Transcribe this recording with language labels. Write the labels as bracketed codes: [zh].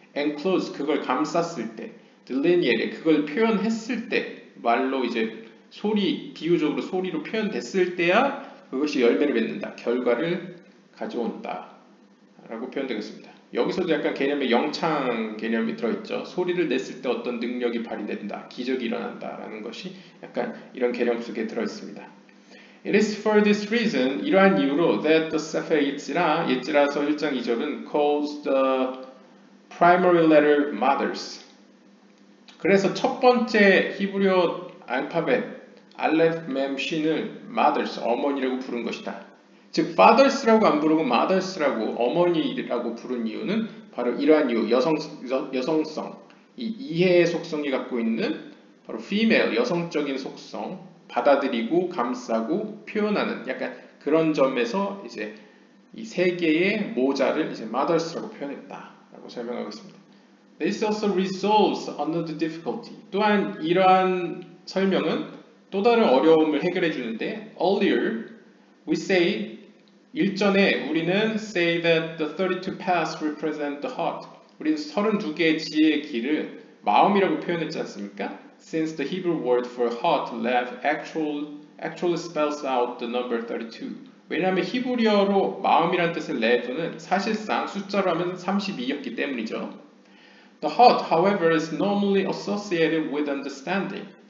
[ko] enclosed, 그걸 감쌌을 때, delineated, 그걸 표현했을 때, 말로 이제 비유적으로 소리로 표현됐을 때야 그것이 열매를 맺는다, 결과를 가져온다 라고 표현되겠습니다. 여기서도 약간 개념의 영창 개념이 들어있죠. 소리를 냈을 때 어떤 능력이 발휘된다, 기적이 일어난다 라는 것이 약간 이런 개념 속에 들어있습니다. [en] It is for this reason, [ko] 이러한 이유로 [en] that the Sefer 예지라서 1장 2절은 calls the primary letter mothers. [ko] 그래서 첫 번째 히브리어 알파벳 알렙 멤 쉰을 mothers, 어머니라고 부른 것이다. 즉 fathers라고 안 부르고 mothers라고, 어머니라고 부른 이유는 바로 이러한 이유, 여성성, 이 이해의 속성이 갖고 있는 바로 female, 여성적인 속성, 받아들이고 감싸고 표현하는 약간 그런 점에서 이제 이 세 개의 모자를 이제 mothers라고 표현했다라고 설명하고 있습니다. [en] This also resolves under the difficulty. [ko] 또한 이러한 설명은 또 다른 어려움을 해결해 주는데, [en] earlier we say, [ko] 일전에 우리는 [en] say that the 32 paths represent the heart. [ko] 우리는 32개의 지혜의 길을 마음이라고 표현했지 않습니까? [en] since the Hebrew word for heart, lev, actually spells out the number 32. [ko] 왜냐하면 히브리어로 마음이란 뜻의 lev는 사실상 숫자로 하면 32였기 때문이죠. [en] The heart, however, is normally associated with understanding.